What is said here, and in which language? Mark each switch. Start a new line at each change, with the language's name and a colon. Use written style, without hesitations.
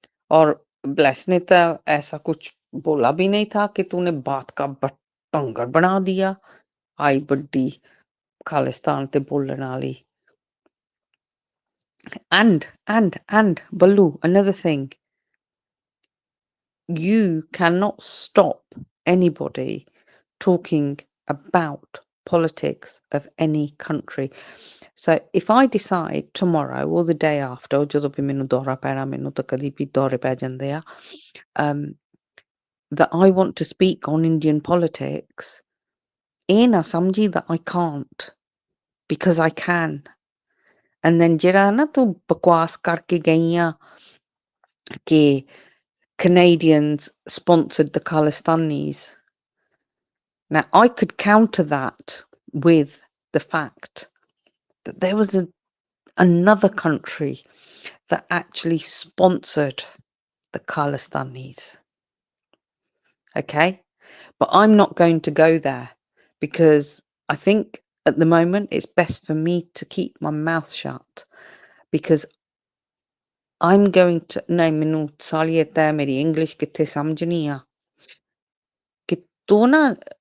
Hindi: और ब्लेस ने तो ऐसा कुछ बोला भी नहीं था कि तूने बात का बतंगड़ बना दिया आई बड्डी खालिस्तान ते बोलने वाली
English: and Baloo, another thing, you cannot stop anybody talking about politics of any country. So if I decide tomorrow or the day after,
Punjabi: ਜਦੋਂ ਵੀ ਮੈਨੂੰ ਦੌਰਾ ਪੈਣਾ ਮੈਨੂੰ ਤਾਂ ਕਦੀ ਵੀ ਦੌਰੇ ਪੈ ਜਾਂਦੇ ਆ,
English: that I want to speak on Indian politics,
Punjabi: ਇਹ ਨਾ ਸਮਝੀ
English: that I can't, because I can. And then
Punjabi: ਜਿਹੜਾ ਨਾ ਤੂੰ ਬਕਵਾਸ ਕਰਕੇ ਗਈ ਆ ਕਿ
English: Canadians sponsored the Khalistanis. Now, I could counter that with the fact that there was another country that actually sponsored the Khalistanis. Okay? But I'm not going to go there, because I think at the moment it's best for me to keep my mouth shut, because I'm going to no
Punjabi: ਮੈਨੂੰ ਸਾਲੀ ਇੱਦਾਂ ਮੇਰੀ English ਕਿੱਥੇ ਸਮਝਣੀ ਆ ਕਿ ਤੂੰ ਨਾ